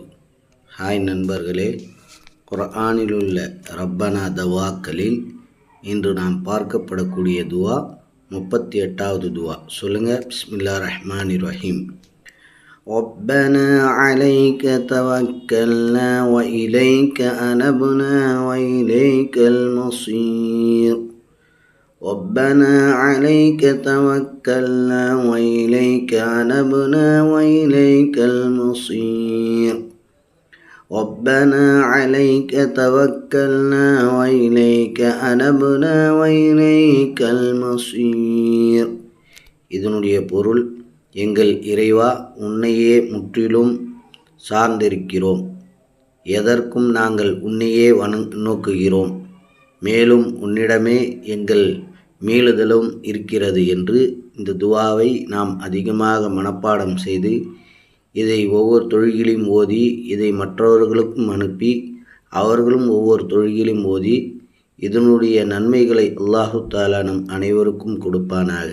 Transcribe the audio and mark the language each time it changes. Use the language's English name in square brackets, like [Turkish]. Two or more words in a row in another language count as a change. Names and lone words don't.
[Tamil] ஹாய் நண்பர்களே, குர்ஆனில் உள்ள ரப்பனா தவாக்களில் இன்று நாம் பார்க்கப்படக்கூடிய துவா 38வது துவா. [Arabic] சொல்லுங்கள். بسم الله الرحمن الرحيم. ربنا عليك توكلنا وإليك أنبنا وإليك المصير. ربنا عليك توكلنا وإليك أنبنا وإليك المصير. ربنا عليك توكلنا وإليك أنبنا وإليك المصير. [Tamil] இதனுடைய பொருள், எங்கள் இறைவா, உன்னையே முற்றிலும் சார்ந்திருக்கிறோம், எதற்கும் நாங்கள் உன்னையே நோக்குகிறோம், மேலும் உன்னிடமே எங்கள் மீளுதலும் இருக்கிறது என்று இந்த துவாவை நாம் அதிகமாக மனப்பாடம் செய்து இதை ஒவ்வொரு தொழுகையிலும் ஓதி இதை மற்றவர்களுக்கும் அனுப்பி அவர்களும் ஒவ்வொரு தொழுகையிலும் ஓதி இதனுடைய நன்மைகளை [Arabic] الله تعالى [Tamil] நம் அனைவருக்கும் கொடுப்பானாக.